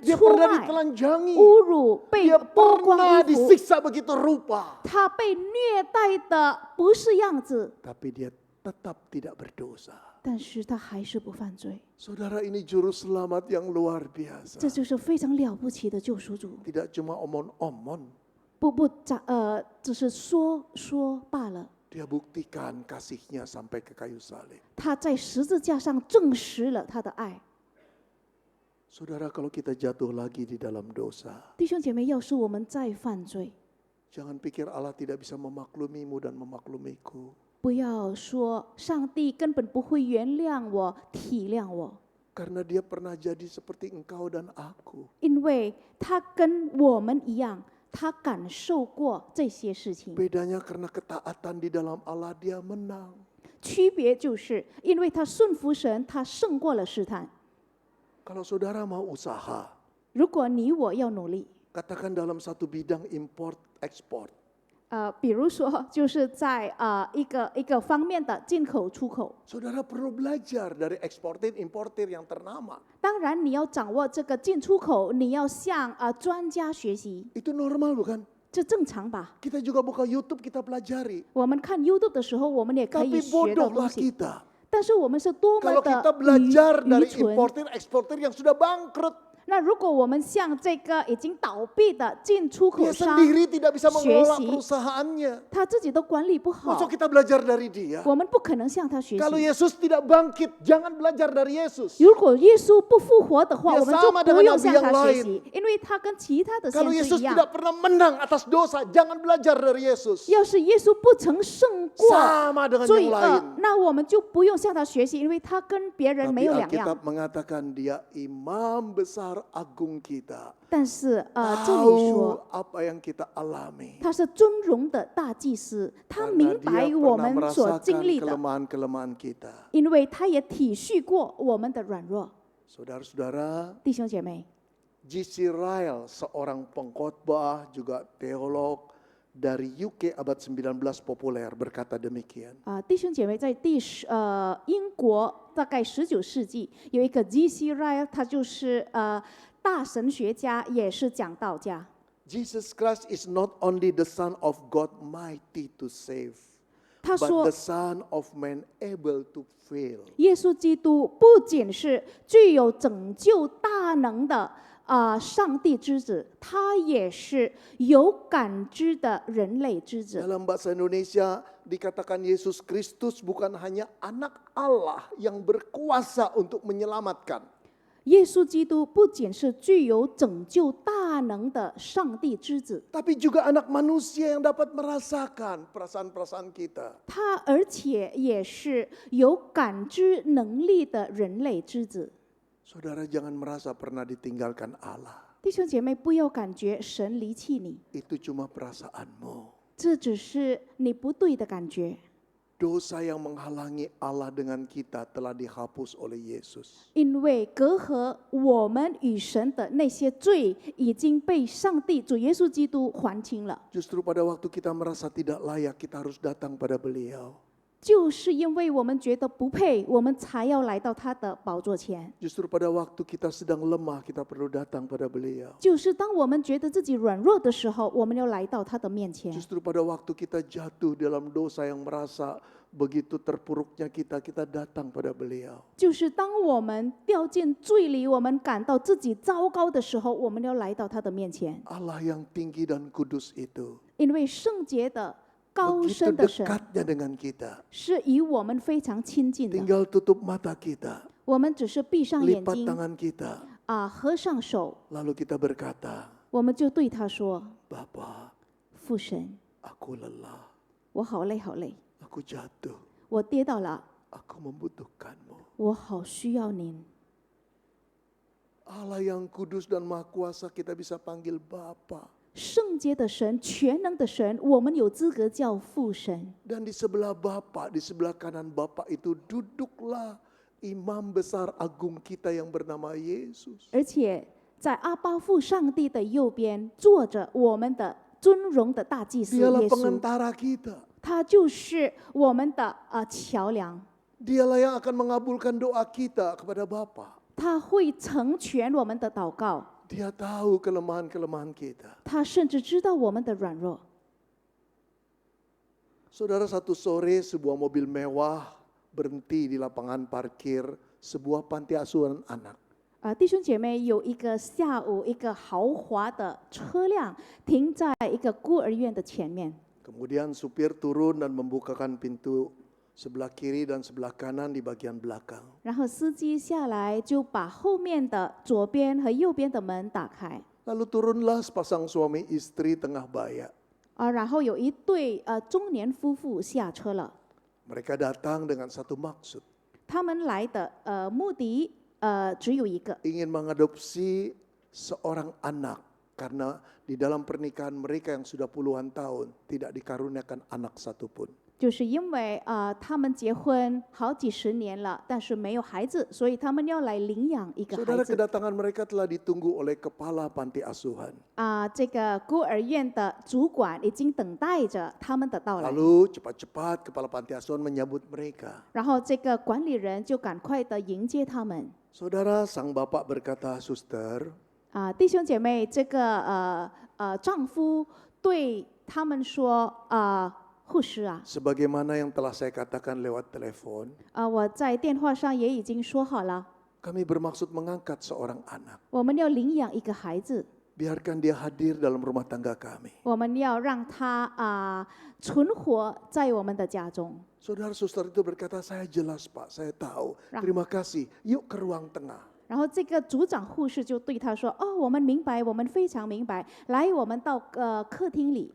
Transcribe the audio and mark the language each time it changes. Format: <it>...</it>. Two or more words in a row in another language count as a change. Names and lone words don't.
<id>Dia</id> <zh>出</zh> <id>pernah</id> <zh>卖、</zh> <id>ditelanjangi.</id> <zh>侮辱、被</zh> <id>Dia</id> <zh>剥光</zh> <id>pernah</id> <zh>衣服，</zh> <id>disiksa begitu rupa.</id> <zh>他被虐待的不是样子，</zh> <id>Tapi dia tetap tidak berdosa.</id> <zh>但是他还是不犯罪。</zh> <id>Saudara, ini juru selamat yang luar biasa.</id> <zh>这就是非常了不起的救赎主，</zh> <id>Tidak cuma omon-omon.</id> <zh>只是说罢了。</zh> <id>Dia buktikan kasihnya sampai ke kayu salib.</id> <zh>他在十字架上证实了他的爱。</zh> <id>Saudara, kalau kita jatuh lagi di dalam dosa,</id> <zh>弟兄姐妹，要是我们再犯罪，</zh> <id>jangan pikir Allah tidak bisa memaklumimu dan memaklumiku.</id> <zh>不要说上帝根本不会原谅我、体谅我，</zh> <id>Karena dia pernah jadi seperti engkau dan aku.</id> <zh>因为他跟我们一样，他感受过这些事情。</zh> <id>Bedanya karena ketaatan di dalam Allah dia menang.</id> <zh>区别就是因为他顺服神，他胜过了试探。</zh> <id>Kalau saudara mau usaha,</id> <zh>如果你我要努力，</zh> <id>katakan dalam satu bidang</id> <en>import export.</en> <zh>比如说就是在一个方面的进口出口，</zh> <id>Saudara perlu belajar dari eksportir importir yang ternama.</id> <zh>当然你要掌握这个进出口，你要向专家学习，</zh> <id>Itu normal bukan?</id> <zh>这正常吧？</zh> <id>Kita juga buka YouTube, kita pelajari.</id> <zh>我们看 YouTube 的时候，我们也可以</zh> <id>Tapi</id> <zh>学到东</zh> <id>bodohlah</id> <zh>西。</zh> <id>kita.</id> <zh>但是我们是多么</zh> <id>Kalau kita</id> <zh>的</zh> <id>belajar</id> <zh>愚</zh> <id>dari</id> <zh>蠢。</zh> <id>importir eksportir yang sudah bangkrut.</id> <zh>那如果我们向这个已经倒闭的进出口</zh> <id>Dia</id> <zh>商，</zh> <id>sendiri tidak bisa mengelola Syesi. perusahaannya.</id> <zh>他自己都管理不好</zh> <id>Maksud，kita belajar dari dia?</id> <zh>我们不可能向他学</zh> <id>Kalau</id> <zh>习。</zh> <id>Yesus tidak bangkit, jangan belajar dari Yesus.</id> <zh>如果耶稣不复活的话，</zh> <id>Dia</id> <zh>我们就</zh> <id>sama</id> <zh>不</zh> <id>dengan</id> <zh>用</zh> <id>nabi</id> <zh>向</zh> <id>yang</id> <zh>他学</zh> <id>lain.</id> <zh>习，因为他跟其他的</zh> <id>Kalau</id> <zh>先</zh> <id>Yesus</id> <zh>知一样。</zh> <id>tidak pernah menang atas dosa, jangan belajar dari Yesus.</id> <zh>要是耶稣不曾胜过</zh> <id>Sama dengan</id> <zh>罪</zh> <id>yang</id> <zh>恶</zh> <id>lain.，</id> <zh>那我们就不用向他学习，因为他跟别人没</zh> <id>Tapi</id> <zh>有两样。</zh> <id>Alkitab mengatakan dia imam besar agung kita.</id> <zh>但是这里说</zh> <id>Tahu apa yang kita alami.</id> <zh>他是尊荣的大祭司，他</zh> <id>Karena</id> <zh>明</zh> <id>dia</id> <zh>白我</zh> <id>pernah</id> <zh>们所经</zh> <id>merasakan</id> <zh>历的，</zh> <id>kelemahan-kelemahan kita.</id> <zh>因为他也体恤过我们的软弱。</zh> <id>Saudara-saudara,</id> <zh>弟兄姐妹，</zh> <id>G.C. Ryle, seorang pengkhotbah juga teolog dari UK abad 19 populer berkata demikian.</id> <zh>弟兄姐妹，在英国大概19世纪有一个 G.C. Ryle， 他就是大神学家，也是讲道家。</zh> <en>Jesus Christ is not only the Son of God mighty to save,</en> <zh>他</zh> <en>but</en> <zh>说</zh> <en>the Son of Man able to fail.</en> <zh>耶稣基督不仅是具有拯救大能的上帝之子，他也是有感知的人类之子。</zh> <id>Dalam bahasa Indonesia dikatakan Yesus Kristus bukan hanya anak Allah yang berkuasa untuk menyelamatkan.</id> <zh>耶稣基督不仅是具有拯救大能的上帝之子，</zh> <id>Tapi juga anak manusia yang dapat merasakan perasaan-perasaan kita.</id> <zh>他而且也是有感知能力的人类之子。</zh> <id>Saudara jangan merasa pernah ditinggalkan Allah.</id> <zh>弟兄姐妹，不要感觉神离弃你，</zh> <id>Itu cuma perasaanmu.</id> <zh>这只是你不对的感觉。</zh> <id>Dosa yang menghalangi Allah dengan kita telah dihapus oleh Yesus.</id> <zh>因为隔阂我们与神的那些罪已经被上帝主耶稣基督还清了。</zh> <id>Justru pada waktu kita merasa tidak layak, kita harus datang pada Beliau.</id> <zh>就是因为我们觉得不配，我们才要来到他的宝座前。</zh> <id>Justru pada waktu kita sedang lemah, kita perlu datang pada Beliau.</id> <zh>就是当我们觉得自己软弱的时候，我们要来到他的面前。</zh> <id>Justru pada waktu kita jatuh dalam dosa yang merasa begitu terpuruknya kita datang pada Beliau.</id> <zh>就是当我们掉进罪里，我们感到自己糟糕的时候，我们要来到他的面前。</zh> <id>Allah yang tinggi dan kudus itu</id> <zh>因为圣洁的、高</zh> <id>begitu</id> <zh>深的神</zh> <id>dekatnya dengan kita.</id> <zh>是与我们非常亲近的。</zh> <id>Tinggal tutup mata kita,</id> <zh>我们只是闭上眼</zh> <id>lipat</id> <zh>睛</zh> <id>tangan kita,</id> <zh>合上手，</zh> <id>lalu kita berkata,</id> <zh>我们就对他说</zh> <id>Bapa,：“</id> <zh>父神，</zh> <id>aku lelah,</id> <zh>我好累，好累，</zh> <id>aku jatuh,</id> <zh>我跌倒了，</zh> <id>aku membutuhkanmu.</id> <zh>我好需要您。”</zh> <id>Allah yang kudus dan maha kuasa kita bisa panggil Bapa.</id> <zh>圣洁的神、全能的神，我们有资格叫父神。</zh> <id>Dan di sebelah Bapa, di sebelah kanan Bapa itu duduklah imam besar agung kita yang bernama Yesus.</id> <zh>而且在阿巴父上帝的右边坐着我们的尊荣的大祭司</zh> <id>Dialah</id> <zh>耶稣，</zh> <id>pengantara kita.</id> <zh>他就是我们的桥梁，</zh> <id>Dialah yang akan mengabulkan doa kita kepada Bapa.</id> <zh>他会成全我们的祷告，</zh> <id>Dia tahu kelemahan-kelemahan kita.</id> <zh>他甚至知道我们的软弱。</zh> <id>Saudara, satu sore sebuah mobil mewah berhenti di lapangan parkir sebuah panti asuhan anak.</id> <zh>弟兄姐妹，有一个下午，一个豪华的车辆停在一个孤儿院的前面，</zh> <id>Kemudian supir turun dan membukakan pintu sebelah kiri dan sebelah kanan di bagian belakang.</id> <zh>然后司机下来就把后面的左边和右边的门打开，</zh> <id>Lalu turunlah sepasang suami istri tengah baya.</id> <zh>然后有一对中年夫妇下车了，</zh> <id>Mereka datang dengan satu maksud,</id> <zh>他们来的目的只有一个，</zh> <id>ingin mengadopsi seorang anak karena di dalam pernikahan mereka yang sudah puluhan tahun tidak dikaruniakan anak satupun.</id> <zh>就是因为他们结婚好几十年了，但是没有孩子，所以他们要来领养一个孩</zh> <id>Saudara,</id> <zh>子。</zh> <id>kedatangan mereka telah ditunggu oleh kepala panti asuhan.</id> <zh>这个孤儿院的主管已经等待着他们的到来，</zh> <id>Lalu cepat-cepat kepala panti asuhan menyambut mereka.</id> <zh>然后这个管理人就赶快的迎接他们。</zh> <id>Saudara, sang bapak berkata, Suster,</id> <zh>弟兄姐妹，这个丈夫对他们说护士啊，</zh> <id>sebagaimana yang telah saya katakan lewat telepon,</id> <zh>我在电话上也已经说好了，</zh> <id>kami bermaksud mengangkat seorang anak.</id> <zh>我们要领养一个孩子，</zh> <id>Biarkan dia hadir dalam rumah tangga kami.</id> <zh>我们要让他存活在我们的家中。</zh> <id>Saudara suster itu berkata, saya jelas Pak, saya tahu. Terima kasih, yuk ke ruang tengah.</id> <zh>然后这个组长护士就对他说：“我们明白，我们非常明白。来，我们到客厅里。</zh>